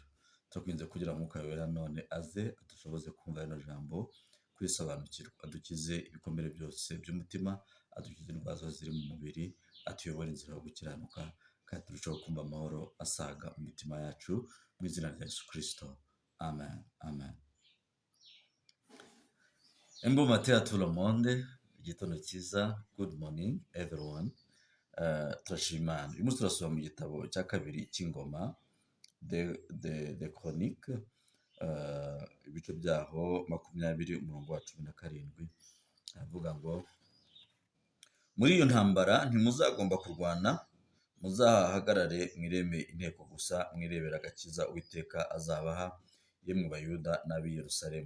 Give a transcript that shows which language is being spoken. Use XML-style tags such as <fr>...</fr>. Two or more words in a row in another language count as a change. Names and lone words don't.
<rw>Turakwinze kugira ngo Mwuka wera none aze adushoboze kumva rino jambo, kurisobanukirwa, adukize ibikomere byose by'umutima, adukize indwara zose ziri mu mubiri, atuyobore inzira yo gukiranuka kandi turusheho kumva amahoro asaga mu mitima yacu mu izina rya Yesu Kristo.</rw> <fr>Amen. Amen. Bon matin à tout le monde,</fr> <rw>igitondo cyiza,</rw> <en>good morning everyone.</en> <rw>Turashima Imana. Uyu munsi turasoma mu gitabo cya kabiri cy'ingoma</rw> <fr>de chronique,</fr> <rw>ibice byaho 20 umurongo wa 17, aravuga ngo muri iyo ntambara ntimuzagomba kurwana, muzahagarare mwireme inteko gusa, mwirebera agakiza Uwiteka azabaha, yemwe Bayuda n'ab'i Yerusalemu.</rw>